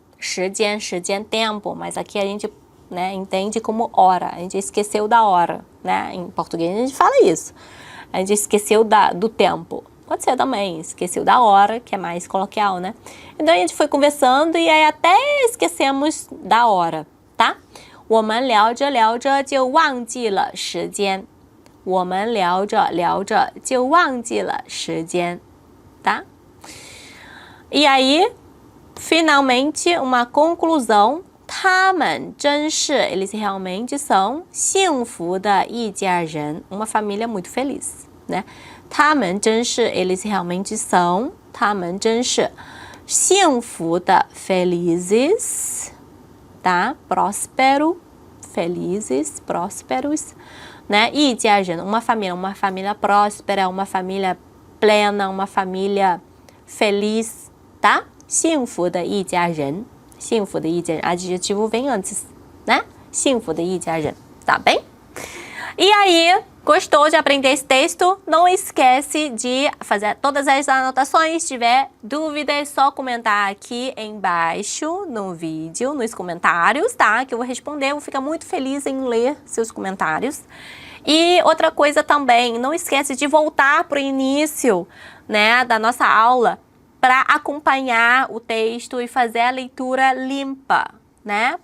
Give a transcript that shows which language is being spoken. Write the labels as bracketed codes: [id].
[pt] 时间, tempo, mas aqui a gente, né, entende como hora. A gente esqueceu da hora, né? Em português a gente fala isso. A gente esqueceu do tempo. Pode ser também, esqueceu da hora, que é mais coloquial, né? Então a gente foi conversando e aí até esquecemos da hora, tá? [zh] 我们聊着就忘记了时间。我们聊着就忘记了时间， [pt] tá? E aí, finalmente, uma conclusão. [zh] 他们真是, [pt] eles realmente são [zh] 幸福的一家人, [pt] uma família muito feliz, né? 他们真是, eles realmente são, [zh] 他们真是幸福的 [pt] felizes, tá? Próspero, felizes, prósperos, né? [zh] 一家人, [pt] uma família próspera, uma família plena, uma família feliz, tá? [zh] 幸福的一家人, 幸福的一家人, [pt] adjetivo vem antes, né? [zh] 幸福的一家人, [pt] tá bem? E aí, gostou de aprender esse texto? Não esquece de fazer todas as anotações. Se tiver dúvida, é só comentar aqui embaixo no vídeo, nos comentários, tá? Que eu vou responder. Eu vou ficar muito feliz em ler seus comentários. E outra coisa também, não esquece de voltar para o início, né, da nossa aula para acompanhar o texto e fazer a leitura limpa, né?